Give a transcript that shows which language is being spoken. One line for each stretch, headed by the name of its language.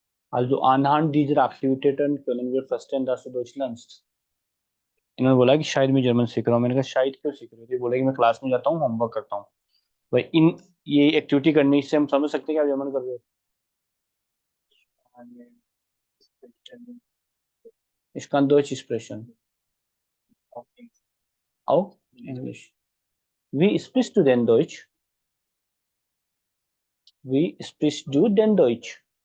German: Also anhand dieser Aktivitäten können wir verstehen, dass du Deutsch lernst.
Hindi: इन्होंने बोला कि शायद मैं जर्मन सीख रहा हूँ। मैंने कहा शायद क्यों सीख रहे हो? ये बोला कि मैं क्लास में जाता हूँ, होमवर्क करता हूँ। भाई इन ये एक्टिविटी करने से हम समझ सकते हैं कि आप जर्मन कर रहे हो।
German: Ich kann Deutsch sprechen. Auch Englisch. Wie sprichst du denn Deutsch? Wie sprichst du denn Deutsch?